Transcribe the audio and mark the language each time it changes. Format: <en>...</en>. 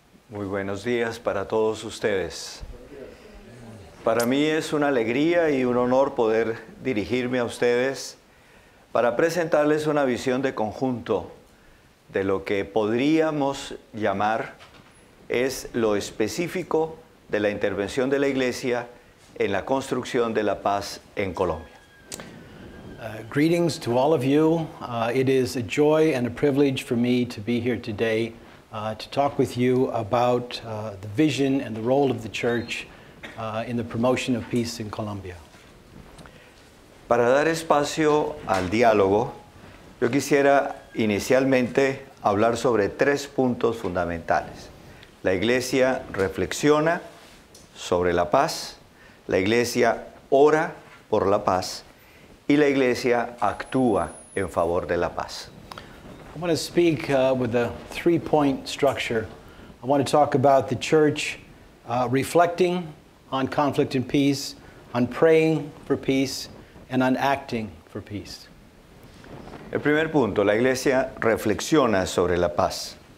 <es>Muy buenos días para todos ustedes. Para mí es una alegría y un honor poder dirigirme a ustedes para presentarles una visión de conjunto de lo que podríamos llamar es lo específico de la intervención de la Iglesia en la construcción de la paz en Colombia.</es> <en>Greetings to all of you. It is a joy and a privilege for me to be here today to talk with you about the vision and the role of the Church in the promotion of peace in Colombia.</en> <es>Para dar espacio al diálogo, yo quisiera inicialmente hablar sobre tres puntos fundamentales. La Iglesia reflexiona sobre la paz, la Iglesia ora por la paz y la Iglesia actúa en favor de la paz.</es> <en>I want to speak with a three-point structure. I want to talk about the Church reflecting on conflict and peace, on praying for peace, and on acting for peace.</en> <es>El primer punto, la Iglesia reflexiona sobre la paz.</es>